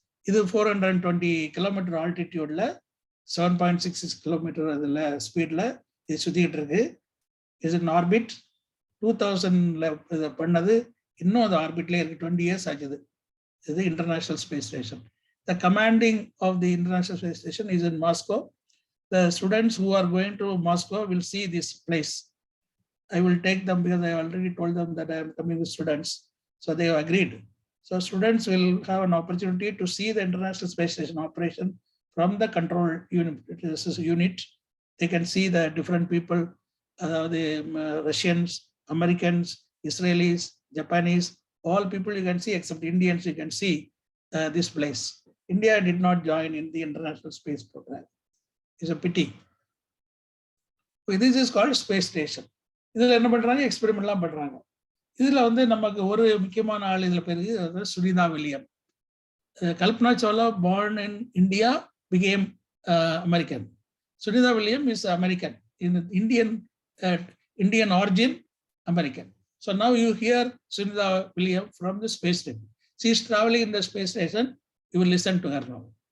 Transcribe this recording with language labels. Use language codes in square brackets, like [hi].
[ta] இது 420 kilometre ஆல்டிடியூட்ல 7.66 kilometre அதில் ஸ்பீடில் இது சுற்றிக்கிட்டு இருக்கு. இது இன் ஆர்பிட். 2000 இதை பண்ணது, இன்னும் அது ஆர்பிட்லேயே இருக்கு. 20 years ஆச்சுது. இது international space station. [en] The commanding of the international space station is in Moscow. The students who are going to Moscow will see this place. I will take them because I already told them that I am coming with students. So they have agreed. So students will have an opportunity to see the International Space Station operation from the control unit. They can see the different people, the Russians, Americans, Israelis, Japanese, all people you can see except Indians, you can see this place. India did not join in the International Space Program. It's a pity. This is called space station. [ta] இதில் என்ன பண்ணுறாங்க, எக்ஸ்பெரிமெண்ட்லாம் பண்ணுறாங்க. இதில் வந்து நமக்கு ஒரு முக்கியமான ஆள் இதில் பேருக்கு Sunita William. [en] Kalpana Chawla born in India became American. Sunita Williams is American, in Indian origin, American. So now you hear Sunita Williams from the space station. She is traveling in the space station. You will listen to her now.